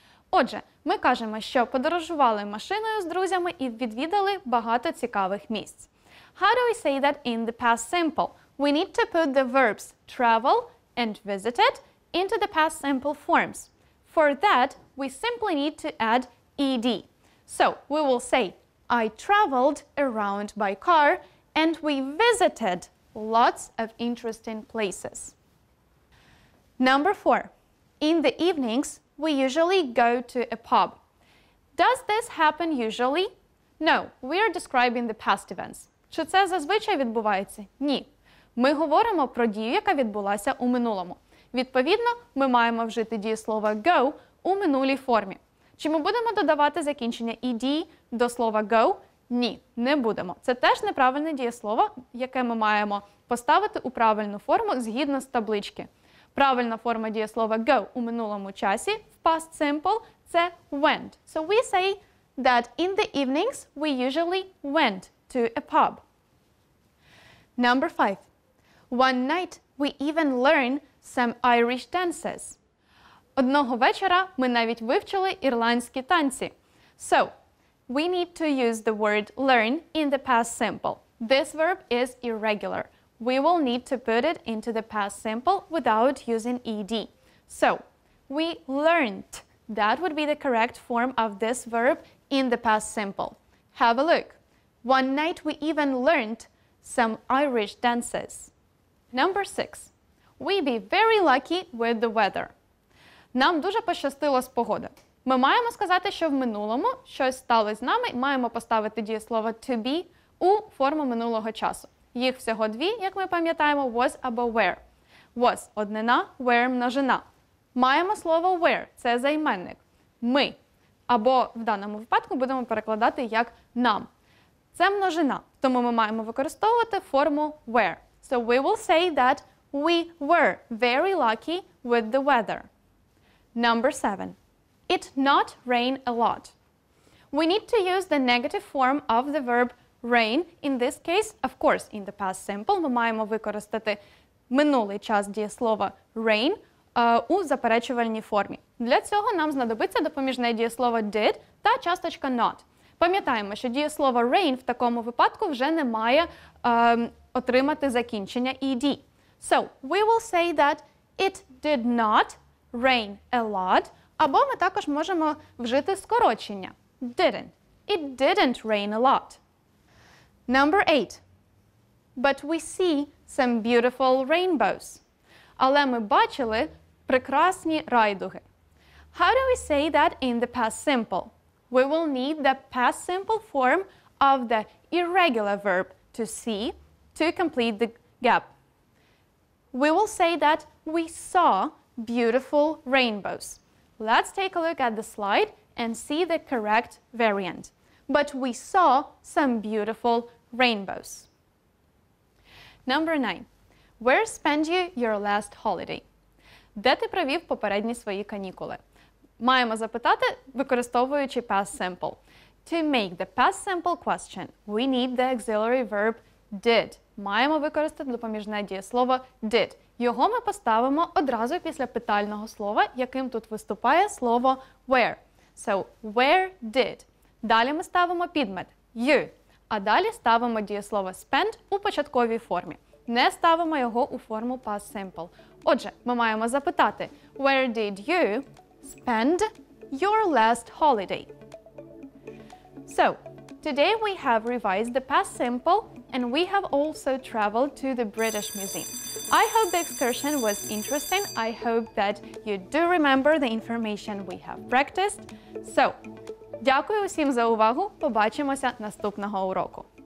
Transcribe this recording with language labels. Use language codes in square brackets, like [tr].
[uk] Отже, ми кажемо, що подорожували машиною з друзями і відвідали багато цікавих місць. [en] How do we say that in the past simple? We need to put the verbs travel and visited into the past simple forms. For that, we simply need to add ed. So, we will say, I traveled around by car and we visited lots of interesting places. Number 4. In the evenings, we usually go to a pub. Does this happen usually? No, we are describing the past events. [uk] Чи це зазвичай відбувається? Ні. Ми говоримо про дію, яка відбулася у минулому. Відповідно, ми маємо вжити дієслово go у минулій формі. Чи ми будемо додавати закінчення ed до слова go? Ні, не будемо. Це теж неправильне дієслово, яке ми маємо поставити у правильну форму згідно з таблички. Правильна форма дієслова go у минулому часі в past simple – це went. [en] So we say that in the evenings we usually went to a pub. Number 5. One night we even learn some Irish dances. [uk] Одного вечора ми навіть вивчили ірландські танці. [en] So, we need to use the word learn in the past simple. This verb is irregular. We will need to put it into the past simple without using ed. So, we learned. That would be the correct form of this verb in the past simple. Have a look. One night we even learned some Irish dances. Number 6. We be very lucky with the weather. [uk] Нам дуже пощастило з погоди. Ми маємо сказати, що в минулому щось сталося з нами, і маємо поставити дієслово to be у форму минулого часу. Їх всього дві, як ми пам'ятаємо, was або were. Was – однина, were – множина. Маємо слово were – це займенник. Ми. Або в даному випадку будемо перекладати як нам. Це множина, тому ми маємо використовувати форму were. So we will say that [en] We were very lucky with the weather. Number 7. It not rain a lot. We need to use the negative form of the verb rain. In this case, of course, in the past simple, [uk] ми маємо використати минулий час дієслова rain у заперечувальній формі. Для цього нам знадобиться допоміжне дієслово did та часточка not. Пам'ятаємо, що дієслово rain в такому випадку вже не має отримати закінчення ed. [en] So, we will say that it did not rain a lot, [uk] або ми також можемо вжити скорочення [en] didn't. It didn't rain a lot. Number 8. But we see some beautiful rainbows. [uk] Але ми бачили прекрасні райдуги. [en] How do we say that in the past simple? We will need the past simple form of the irregular verb to see to complete the gap. We will say that we saw beautiful rainbows. Let's take a look at the slide and see the correct variant. But we saw some beautiful rainbows. Number 9. Where spent you your last holiday? [uk] Де ти провів попередні свої канікули? Маємо запитати, використовуючи past simple. [en] To make the past simple question, we need the auxiliary verb did. [uk] Маємо використати допоміжне дієслово did. Його ми поставимо одразу після питального слова, яким тут виступає слово where. [en] So, where did. [uk] Далі ми ставимо підмет you. А далі ставимо дієслово spend у початковій формі. Не ставимо його у форму past simple. Отже, ми маємо запитати [en] where did you spend your last holiday? So, today we have revised the past simple and we have also traveled to the British Museum. I hope the excursion was interesting. I hope that you do remember the information we have practiced. So, [uk] дякую усім за увагу. Побачимося наступного уроку.